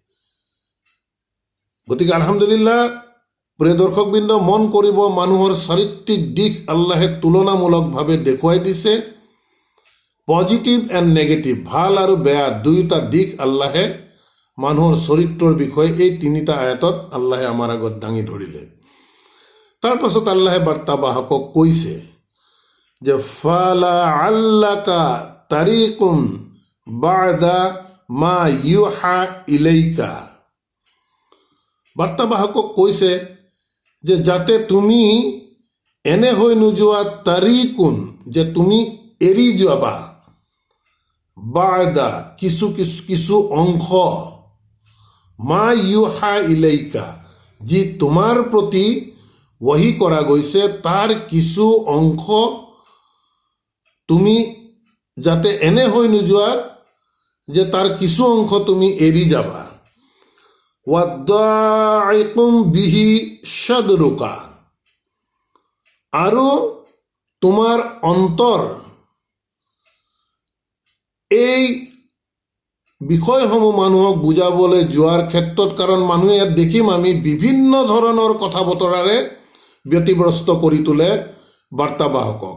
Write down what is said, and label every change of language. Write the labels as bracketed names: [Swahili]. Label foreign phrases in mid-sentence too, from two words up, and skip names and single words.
[Assamese] গতিকে আলহামদুলিল্লাহ প্ৰিয় দৰ্শকবৃন্দ মন কৰিব মানুহৰ চাৰিত্ৰিক দিশ আল্লাহে তুলনামূলকভাৱে দেখুৱাই দিছে [English] positive and negative [Assamese] ভাল আৰু বেয়া দুয়োটা দিশ আল্লাহে মানুহৰ চৰিত্ৰৰ বিষয়ে এই 3টা আয়াতত আল্লাহে আমাৰ আগত দাঙি ধৰিলে। তাৰ পাছত আল্লাহে বাৰ্তাবাহকক কৈছে যে [Arabic] فلعلك تارك بعض ما يوحى إليك [Assamese] বাৰ্তাবাহকক কৈছে যে যাতে তুমি এনে হৈ নোযোৱা তাৰিকুন, যে তুমি এৰি যাবা বাদা কিছু কিছু কিছু অংশ [Arabic] ما يوحى إليك, [Assamese] যি তোমাৰ প্ৰতি ৱহি কৰা গৈছে তাৰ কিছু অংশ তুমি যাতে এনে হৈ নোযোৱা যে তাৰ কিছু অংশ তুমি এৰি যাবা। [Arabic] وضائق به صدرك, [Assamese] আৰু তোমাৰ অন্তৰ এই বিষয়সমূহ মানুহক বুজাবলৈ যোৱাৰ ক্ষেত্ৰত, কাৰণ মানুহে ইয়াত দেখিম আমি বিভিন্ন ধৰণৰ কথা বতৰাৰে ব্যতিব্ৰস্ত কৰি তোলে বাৰ্তাবাহকক।